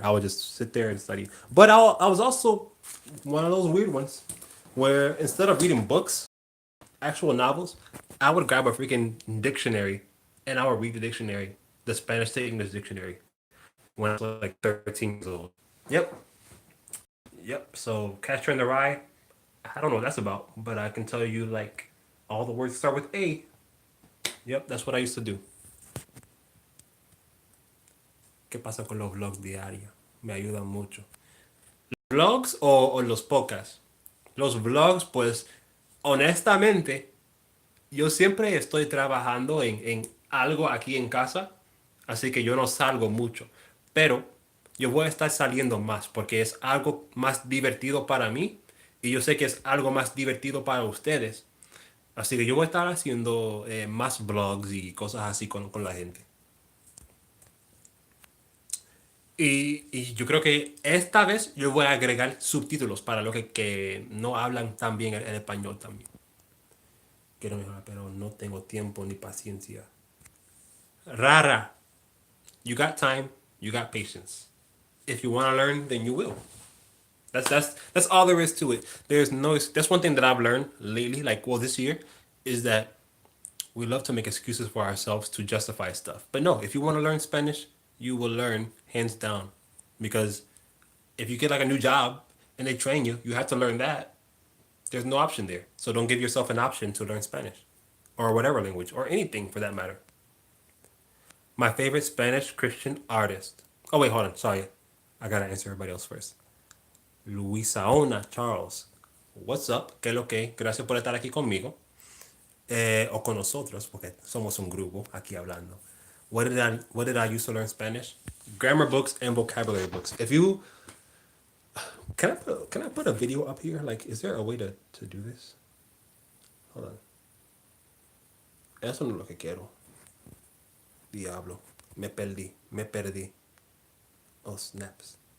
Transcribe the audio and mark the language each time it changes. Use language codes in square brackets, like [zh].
[en] I would just sit there and study. But I was also one of those weird ones where instead of reading books, actual novels, I would grab a freaking dictionary and I would read the dictionary, the Spanish to English dictionary, when I was like 13 years old. Yep, yep. So Catcher in the Rye, I don't know what that's about, but I can tell you like all the words start with A. Yep, that's what I used to do. [es] ¿Qué pasa con los vlogs diarios? Me ayudan mucho. ¿Vlogs o los podcasts? Los vlogs, pues, honestamente, yo siempre estoy trabajando en algo aquí en casa, así que yo no salgo mucho. Pero yo voy a estar saliendo más porque es algo más divertido para mí y yo sé que es algo más divertido para ustedes. Así que yo voy a estar haciendo más vlogs y cosas así con la gente. Y yo creo que esta vez yo voy a agregar subtítulos para los que no hablan tan bien el español también. Quiero mejorar, pero no tengo tiempo ni paciencia. [en] Rara, you got time, you got patience. If you want to learn, then you will. That's all there is to it. There's no. That's one thing that I've learned lately. Like, well, this year, is that we love to make excuses for ourselves to justify stuff. But no, if you want to learn Spanish, you will learn hands down, because if you get like a new job and they train you, you have to learn that. There's no option there. So don't give yourself an option to learn Spanish or whatever language or anything for that matter. My favorite Spanish Christian artist. Oh, wait, hold on. Sorry. I got to answer everybody else first. Luisaona Charles. What's up? [es] ¿Qué es lo que? Gracias por estar aquí conmigo. O con nosotros, porque somos un grupo aquí hablando. [en] What did I use to learn Spanish? Grammar books and vocabulary books. If you can I put a video up here? Like, is there a way to do this? Hold on. [es] Eso no es lo que quiero. Diablo. Me perdí. Me perdí. [en] Oh, snaps.